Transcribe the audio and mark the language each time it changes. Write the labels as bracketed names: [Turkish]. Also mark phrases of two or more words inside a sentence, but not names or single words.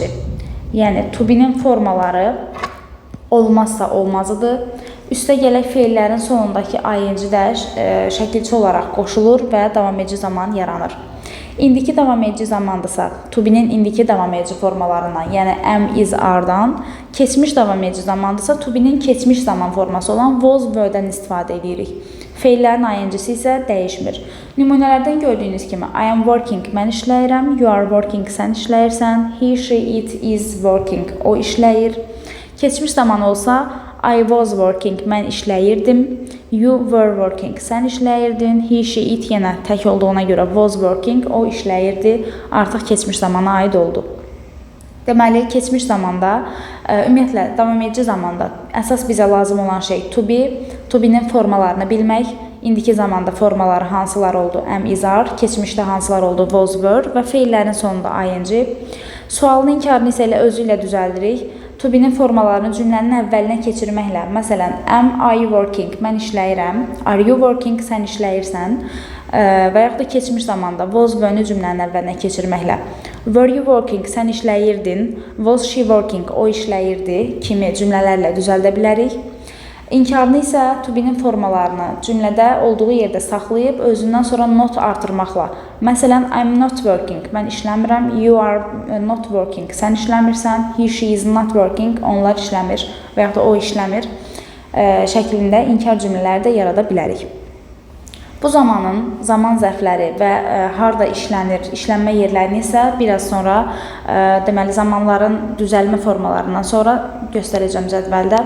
[Azerbaijani] Yəni [English] to be- [Azerbaijani] nin formaları olmazsa olmazıdır. Üstə gələk feillərin sonundakı ing də şəkilçi olaraq qoşulur və davam edici zaman yaranır. İndiki davam edici zamandırsa, [English] to be- [Azerbaijani] nin indiki davam edici formalarından, yəni [English] am, is, [Azerbaijani] are-dan, keçmiş davam edici zamandırsa, [English] to be- [Azerbaijani] nin keçmiş zaman forması olan [English] was, were- [Azerbaijani] dən istifadə edirik. Feillərin ing-si isə dəyişmir. Nümunələrdən gördüyünüz kimi, [English] I am working, [Azerbaijani] mən işləyirəm, [English] you are working, [Azerbaijani] sən işləyirsən, [English] he, she, it is working, [Azerbaijani] o işləyir. Keçmiş zaman olsa, [English] I was working, [Azerbaijani] mən işləyirdim. [English] You were working, [Azerbaijani] sən işləyirdin. [English] He, she, it [Azerbaijani] yenə tək olduğuna görə [English] was working, [Azerbaijani] o işləyirdi. Artıq keçmiş zamana aid oldu. Deməli, keçmiş zamanda, ümumiyyətlə, davam edici zamanda əsas bizə lazım olan şey [English] to be, to be- [Azerbaijani] nin formalarını bilmək, indiki zamanda formaları hansılar oldu, [English] am, is, are, [Azerbaijani] keçmişdə hansılar oldu, [English] was, were [Azerbaijani] və feillərin sonunda ing. Sualın inkarını isə elə özü ilə düzəldirik. [English] To be- [Azerbaijani] nin formalarını cümlənin əvvəlinə keçirməklə, məsələn, [English] am I working, [Azerbaijani] mən işləyirəm, [English] are you working, [Azerbaijani] sən işləyirsən və yaxud da keçmiş zamanda [English] was were- [Azerbaijani] ni cümlənin əvvəlinə keçirməklə, [English] were you working, [Azerbaijani] sən işləyirdin, [English] was she working, [Azerbaijani] o işləyirdi kimi cümlələrlə düzəldə bilərik. İnkarını isə [English] to be- [Azerbaijani] nin formalarını cümlədə olduğu yerdə saxlayıb özündən sonra not artırmaqla. Məsələn, [English] I'm not working, [Azerbaijani] mən işləmirəm, [English] you are not working, [Azerbaijani] sən işləmirsən, [English] he, she is not working, [Azerbaijani] onlar işləmir və yaxud da o işləmir şəklində inkar cümlələri də yarada bilərik. Bu zamanın zaman zərfləri və harda işlənir, işlənmə yerlərini isə biraz sonra deməli zamanların düzəlmə formalarından sonra göstərəcəm cədvəldə.